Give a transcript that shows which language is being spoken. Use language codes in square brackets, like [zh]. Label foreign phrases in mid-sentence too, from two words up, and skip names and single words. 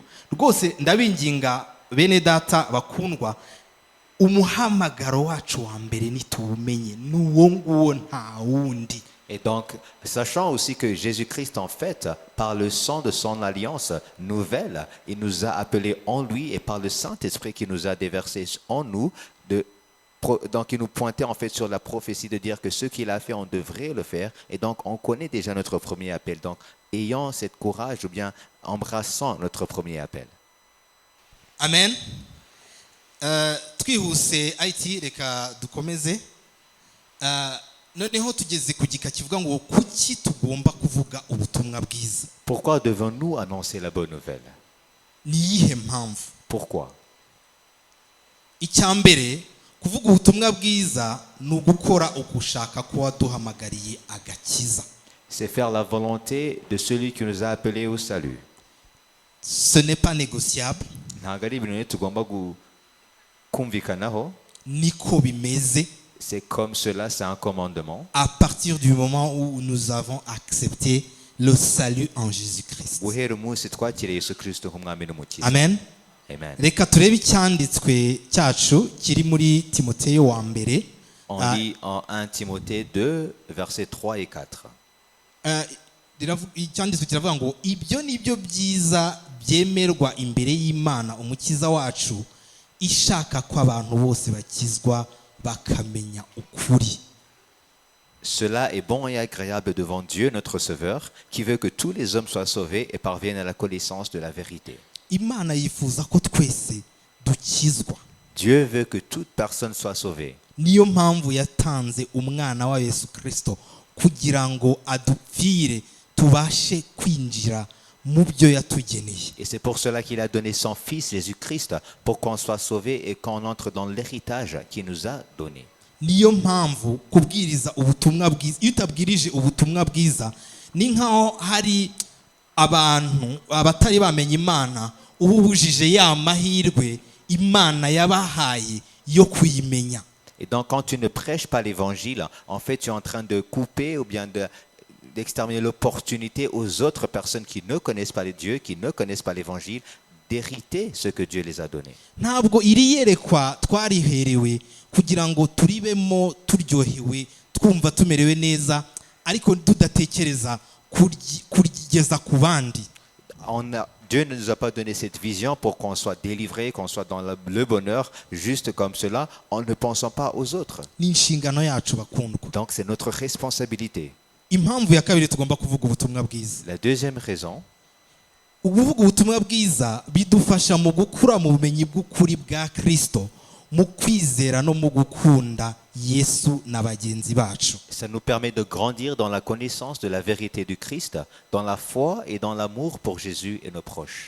[rw] Rwose ndabinginga bene data bakundwa, umuhamagaro wacu wa mbere nitubumenye n'uwo nguwo nta wundi. [fr] Et donc, sachant aussi que Jésus-Christ, en fait, par le sang de son alliance nouvelle, il nous a appelés en lui et par le Saint-Esprit qui nous a déversé en nous, donc il nous pointait en fait sur la prophétie de dire que ce qu'il a fait, on devrait le faire. Et donc, on connaît déjà notre premier appel. Donc, ayant cette courage ou bien embrassant notre premier appel. Amen. [rw] Twihuse IT reka dukomeze. Noneho tugeze ku gika kivuga ngo kuki tugomba kuvuga ubutumwa bwiza. [fr] Pourquoi devons-nous annoncer la bonne nouvelle? [rw] Ni iyihe mpamvu? [fr] Pourquoi? [rw] Icyambere kuvuga ubutumwa bwiza ni ugukora ugushaka ko waduhamagariye agakiza. [fr] C'est faire la volonté de celui qui nous a appelés au salut. Ce n'est pas négociable. [rw] Ntabwo ari ibintu tugomba kumvikanaho. Niko bimeze. [fr] C'est comme cela, c'est un commandement. À partir du moment où nous avons accepté le salut en Jésus-Christ. [rw] Guhera umunsi twakiriye Yesu Kristo nk'umwami n'umukiza. Amen. Amen. Reka turebe icyanditswe cyacu kiri muri Timoteyo wa mbere. [fr] On lit en 1 Timothée 2, versets 3 et 4. [rw] Icyanditswe kiravuga ngo ibyo nibyo byiza byemerwa imbere y'Imana umukiza wacu ishaka ko abantu bose bakizwa bakamenya ukuri. [fr] Cela est bon et agréable devant Dieu notre Sauveur, qui veut que tous les hommes soient sauvés et parviennent à la connaissance de la vérité. [rw] Imana yifuza ko twese dukizwa. [fr] Dieu veut que toute personne soit sauvée. [rw] Niyo mpamvu yatanze umwana wa Yesu Kristo kugira ngo adupfire tubashe kwinjira mu byo yatugeneye. [fr] Et c'est pour cela qu'il a donné son Fils Jésus-Christ, pour qu'on soit sauvé et qu'on entre dans l'héritage qu'il nous a donné. [rw] Niyo mpamvu kubwiriza ubutumwa bwiza, iyo utabwirije ubutumwa bwiza ni nkaho hari abantu abatari bamenye Imana ubujije ya mahirwe Imana yabahaye yo kuyimenya. [fr] Et donc, quand tu ne prêches pas l'évangile, en fait, tu es en train de couper ou bien d'exterminer l'opportunité aux autres personnes qui ne connaissent pas les dieux, qui ne connaissent pas l'évangile, d'hériter ce que Dieu les a donné. [rw] ntabwo iri yerekwa twariherewe kugira ngo turibemo turyohewe twumva tumerewe neza ariko tudatekereza kurigeza ku bandi. [fr] Dieu ne nous a pas donné cette vision pour qu'on soit délivré, qu'on soit dans le bonheur, juste comme cela, en ne pensant pas aux autres. [rw] Ni inshingano yacu bakundwa. [fr] Donc c'est notre responsabilité. [rw] Impamvu ya kabiri tugomba kuvuga ubutumwa bwiza. [fr] La deuxième raison, [rw] Ukuvuga ubutumwa bwiza bidufasha mu gukura mu bumenyi bw'ukuri bwa Kristo, mu kwizera no mu gukunda Yesu na bagenzi bacu. [fr] ça nous permet de grandir dans la connaissance de la vérité du Christ, dans la foi et dans l'amour pour Jésus et nos proches.